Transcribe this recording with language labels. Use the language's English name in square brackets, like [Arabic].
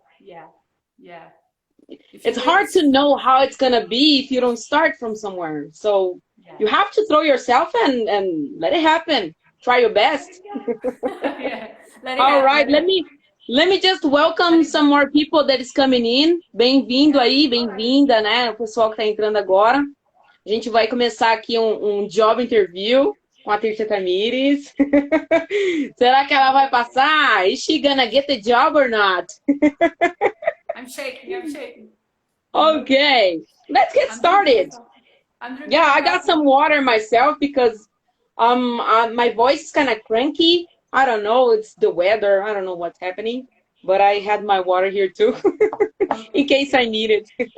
[English] Yeah, yeah. It's hard to know how it's gonna be if you don't start from somewhere. So you have to throw yourself and let it happen. Try your best. Yeah, all right, let me just welcome some more people that is coming in. [Portuguese] Bem-vindo aí, bem-vinda, né? O pessoal que tá entrando agora. A gente vai começar aqui um [English] job interview [Portuguese] com a Teacher Tamires. Será que ela vai passar? [English] Is she gonna get the job or not? I'm shaking. Okay, let's get started. Yeah, I got some water myself because my voice is kind of cranky. I don't know, it's the weather. I don't know what's happening, but I had my water here too in case I need it.